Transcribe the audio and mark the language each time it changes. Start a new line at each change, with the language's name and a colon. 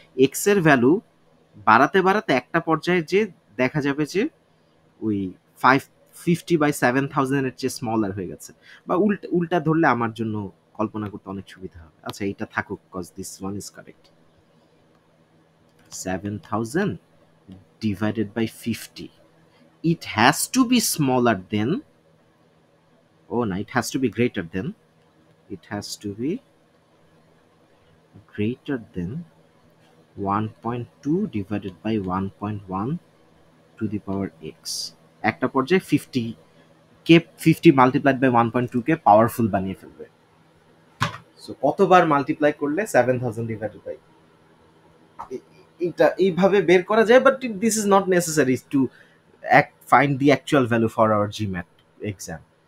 Bangla: X এর value বাড়াতে বাড়াতে একটা পর্যায়ে যে দেখা যাবে যে ওই 550/7,000 এর চেয়ে স্মলার হয়ে গেছে। বা উল্টা উল্টা ধরলে আমার জন্য কল্পনা করতে অনেক সুবিধা হবে। আচ্ছা, এটা থাকুক,
English: Cause this one is correct. 7,000 divided by 50, it has to be smaller than, oh no, it has to be greater than, it has to be greater than 1.2 divided by 1.1 to the power x.
Bangla: একটা পর্যায়ে 50 multiplied by 1.2 K powerful বানিয়ে ফেলবে।
English: so
Bangla: কতবার multiply করলে 7,000 divided by, এটা এইভাবে বের করা যায়,
English: But this is not necessary to find the actual value for our GMAT exam.